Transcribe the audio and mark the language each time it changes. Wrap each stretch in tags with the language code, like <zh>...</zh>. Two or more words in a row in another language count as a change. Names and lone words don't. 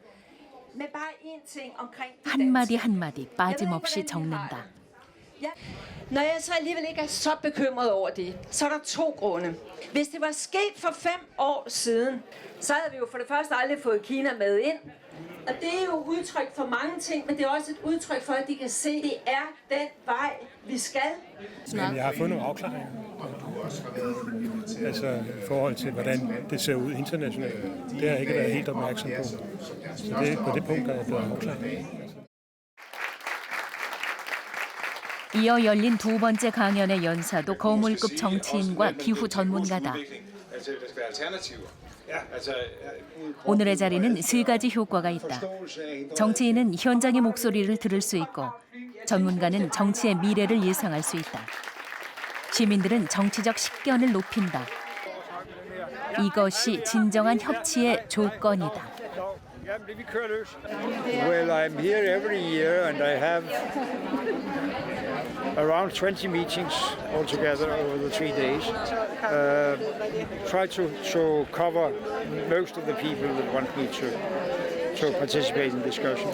<ko>한마디 한마디 빠짐없이 적는다.</ko> <da>Når jeg så alligevel ikke er så bekymret over det, så er der 2 grunde. Hvis det var sket for 5 år siden, så havde vi jo for det første aldrig fået Kina med ind. Og det er jo udtryk for mange ting, men det er også et udtryk for, at de kan se, at det er den vej, vi skal. Men jeg har fået nogle afklaringer. Altså i forhold til, hvordan det ser ud internationalt. Det har jeg ikke været helt opmærksom på. Så det er på det punkt, der er blevet afklaret.</da> <ko>이어 열린 두 번째 강연의 연사도 거물급 정치인과 기후 전문가다. 오늘의 자리는 3가지 효과가 있다. 정치인은 현장의 목소리를 들을 수 있고 전문가는 정치의 미래를 예상할 수 있다. 시민들은 정치적 식견을 높인다. 이것이 진정한 협치의 조건이다.</ko> <en>Well, I'm here every year and I have around 20 meetings altogether over the 3 days. Try to cover most of the people that want me to participate in discussions.</en>